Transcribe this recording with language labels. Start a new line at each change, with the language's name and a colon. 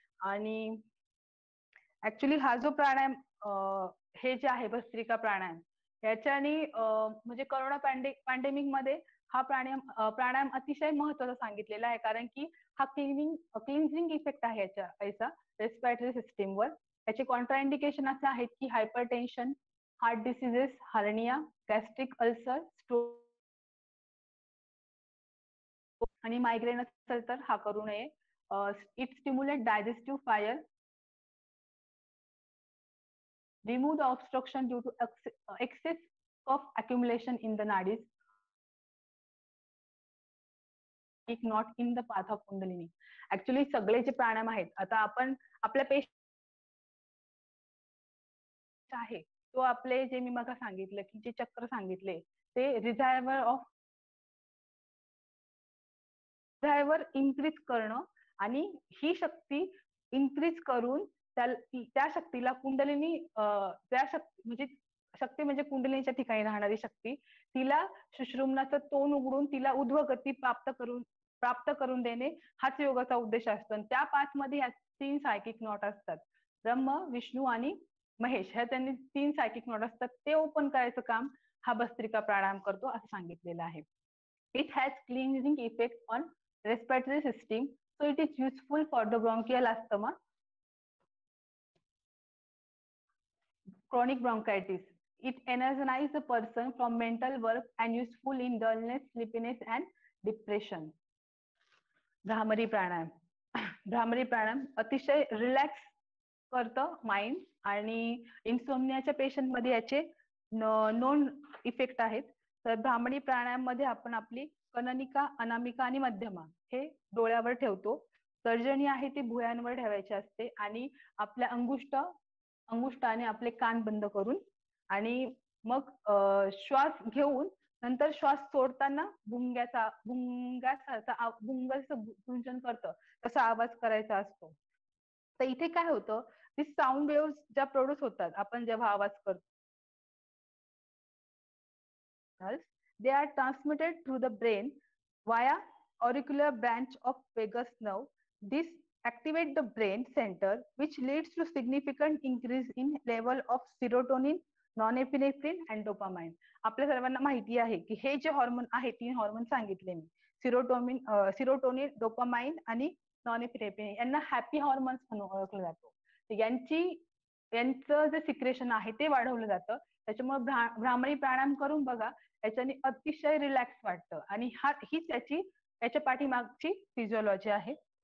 Marathi: आणि ऍक्च्युली हा जो प्राणायाम हे जे आहे भस्त्रिका प्राणायाम याच्याने म्हणजे कोरोना पॅन्डेमिक मध्ये हा प्राणायाम अतिशय महत्वाचा सांगितलेला आहे, कारण की हा क्लिन्झिंग इफेक्ट आहे याचा रेस्पिरेटरी सिस्टीमवर. याचे कॉन्ट्राइंडिकेशन असे आहेत की hyper tension, heart diseases, hernia, gastric ulcer, stroke आणि मायग्रेन असेल तर हा करू नये.
English: It stimulate digestive fire, remove the obstruction due to excess of accumulation in the nadis, not in the path of kundalini.
Marathi: Actually सगळे जे प्राणायाम आहेत आता आपण आपल्या पेशंट आहे तो आपले जे मी मग सांगितलं की जे चक्र सांगितले ते रिझर्वर ऑफ ड्रायव्हर इन्क्रीज करणं आणि ही शक्ती इन्क्रीज करून त्या शक्तीला कुंडलिनी त्या शक्ती म्हणजे कुंडलिनीच्या ठिकाणी राहणारी शक्ती तिला सुषुम्नाचं तोंड उघडून तिला ऊर्ध्वगती प्राप्त करून देणे हाच योगाचा उद्देश असतो. आणि त्या पाच मध्ये ह्या 3 सायकिक नॉट असतात. ब्रह्म, विष्णू आणि महेश ह्या त्यांनी 3 सायकिक नॉट असतात. ते ओपन करायचं काम हा भस्त्रिका प्राणायाम करतो असं सांगितलेलं आहे.
English: It has cleansing effect on respiratory system, so it is useful for the bronchial asthma, chronic bronchitis. It energizes the person from mental work and useful in dullness, sleepiness and depression.
Marathi: Bhramari प्राणायाम. भ्रामरी प्राणायाम अतिशय relax करतं mind आणि इन्सोमनियाच्या patient मध्ये याचे non effect आहेत. तर भ्रामरी प्राणायाम मध्ये आपण आपली कननिका, अनामिका आणि मध्यमा हे डोळ्यावर ठेवतो. तर्जनी आहे ती भुयांवर ठेवायची असते आणि आपल्या अंगुष्टाने आपले कान बंद करून आणि मग श्वास घेऊन नंतर श्वास सोडताना भुंगासारखा गुंजन करतं तसा आवाज करायचा असतो. तर इथे काय होतं, ती साऊंड वेव्ह ज्या प्रोड्यूस होतात आपण जेव्हा आवाज करतो,
English: they are transmitted through the brain via auricular branch of vagus nerve. This activate the brain center which leads to significant increase in level of serotonin, norepinephrine and dopamine.
Marathi: आपल्या सर्वांना माहिती आहे की हे जे हॉर्मोन आहे 3 हॉर्मोन सांगितले मी, सिरोटोनिन, डोपामाइन आणि नॉनएपिनेफ्रिन यांना हॅपी हॉर्मोन्स म्हणून ओळखलं जातं. यांचं जे सिक्रेशन आहे ते वाढवलं जातं. त्याच्यामुळे भ्रामरी प्राणायाम करून बघा, याच्याने अतिशय रिलॅक्स वाटतं आणि हीच याच्या पाठीमागची फिजिओलॉजी आहे.